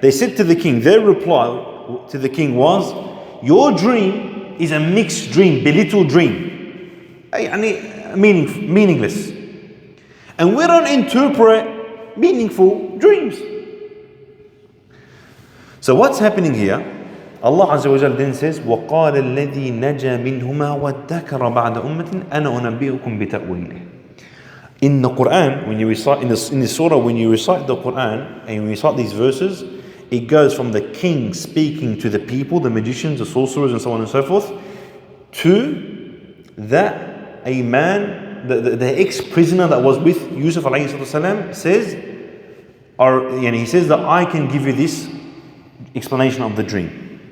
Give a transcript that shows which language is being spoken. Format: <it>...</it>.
<en>They said to the king, their reply to the king was, your dream is a mixed dream, belittle dream, meaningless, and we don't interpret meaningful dreams. So what's happening here? Allah Azza wa Jalla then says,</en> <ar>وَقَالَ الَّذِي نَجَى مِنْهُمَا وَادَّكَرَ بَعْدَ أُمَّةٍ أَنَا أُنَبِّئُكُمْ بِتَأْوِيلِهِ.</ar> <en>In the Quran, when you recite in this surah, when you recite the Quran and you recite these verses, it goes from the king speaking to the people, the magicians, the sorcerers, and so on and so forth, to that a man, the ex-prisoner that was with Yusuf A.S.P.16 says, he says that I can give you this explanation of the dream.</en>